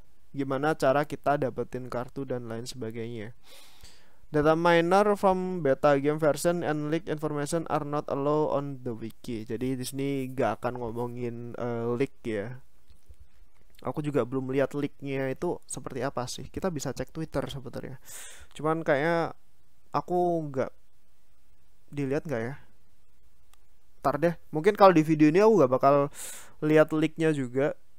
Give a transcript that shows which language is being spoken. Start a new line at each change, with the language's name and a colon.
Indonesian: Gimana cara kita dapetin kartu dan lain sebagainya.
English: Data miner from beta game version and leak information are not allowed on the wiki.
Indonesian: Jadi di sini gak akan ngomongin leak ya. Aku juga belum lihat leaknya itu seperti apa sih. Kita bisa cek Twitter sebenarnya. Cuman kayaknya aku nggak dilihat nggak ya. Ntar deh, mungkin kalau di video ini aku gak bakal lihat leaknya juga.